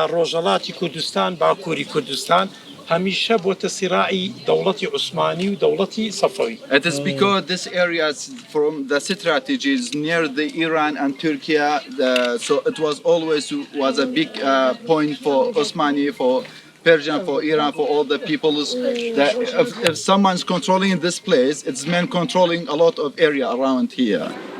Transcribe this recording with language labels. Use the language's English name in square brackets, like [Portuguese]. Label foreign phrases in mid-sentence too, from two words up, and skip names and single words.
[Central Kurdish] ڕۆژهەڵاتی کوردستان باکووری کوردستان هەمیشە بۆتە سیراعی دەوڵەتی عوسمانی و دەوڵەتی صەفەوی. [English] It is because this area from the strategies near the Iran and Turkey, so it was always was a big point for Osmani, for Persian, for Iran, for all the peoples. That if someone's controlling this place, it's men controlling a lot of area around here.